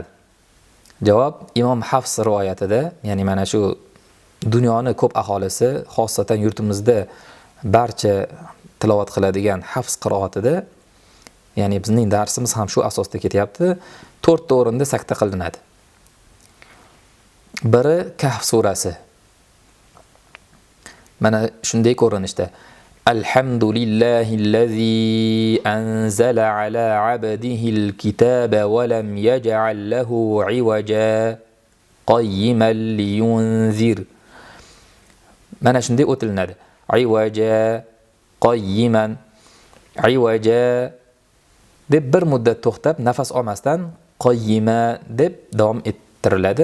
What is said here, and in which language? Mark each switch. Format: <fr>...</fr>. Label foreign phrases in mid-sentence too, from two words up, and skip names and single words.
<uz>Javob Imom Hafs rivoyatida, ya'ni mana shu dunyoning ko'p aholisi, xosatan yurtimizda barcha tilovat qiladigan Hafs qiroatida, ya'ni bizning darsimiz ham shu asosda ketyapti, 4 ta o'rinda sakta qilinadi. Biri Kahf surasi. Mana shunday ko'rinishda:</uz> <ar>الحمد لله الذي أنزل على عبده الكتاب ولم يجعل له عوجا قيما لينذر.</ar> <uz>Mana shunday o'tilinadi.</uz> <ar>عوجا قيما.</ar> <uz>'Iwaja deb bir muddat to'xtab, nafas olmasdan qayyima deb davom ettiriladi.</uz>